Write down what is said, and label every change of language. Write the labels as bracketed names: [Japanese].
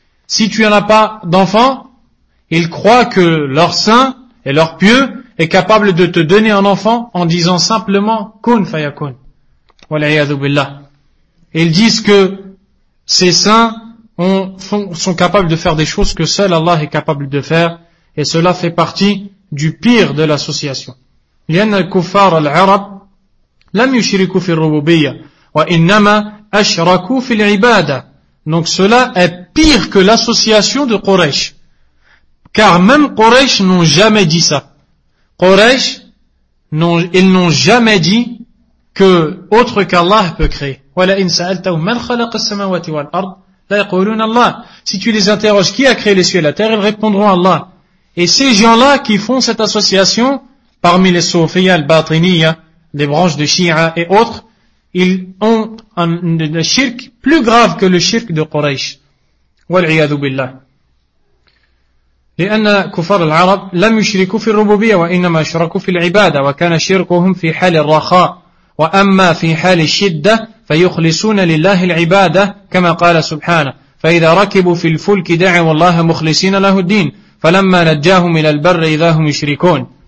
[French] Si tu n'en as pas d'enfant, ils croient que leur saint et leur pieux est capable de te donner un enfant en disant simplement [Arabic] kun fayakun. wal'ayadu billah. [French] Ils disent que ces saints sont capables de faire des choses que seul Allah est capable de faire, et cela fait partie du pire de l'association. [Arabic] لأن الكفار العرب لم يشركوا في الربوبية وإنما أشركوا في العبادة. [French] Donc cela est pire que l'association de Quraysh. Car même Quraysh n'ont jamais dit ça. Quraysh, ils n'ont jamais dit que autre qu'Allah peut créer. [Arabic] وَلَئِنْ سَأَلْتَهُمْ مَنْ خَلَقَ السَّمَاوَاتِ وَالْأَرْضِ لَيَقُولُونَ اللَّهُ. [French] Si tu les interroges qui a créé les cieux et la terre, ils répondront Allah. Et ces gens-là qui font cette association, parmi les Soufiyah al-Batiniya, les branches de Shia et autres, ils ont un shirk plus grave que le shirk de Quraysh. [Arabic] وَالْعِيَادُ بِاللَّهِ لأن كفار العرب لم يشركوا في الربوبية وإنما شركوا في العبادة وكان شركهم في حال الرخاء وأما في حال الشدة فيخلصون لله العبادة كما قال سبحانه فإذا ركبوا في الفلك دعوا الله مخلصين له الدين فلما نجاهم إلى البر إذا هم يشركون.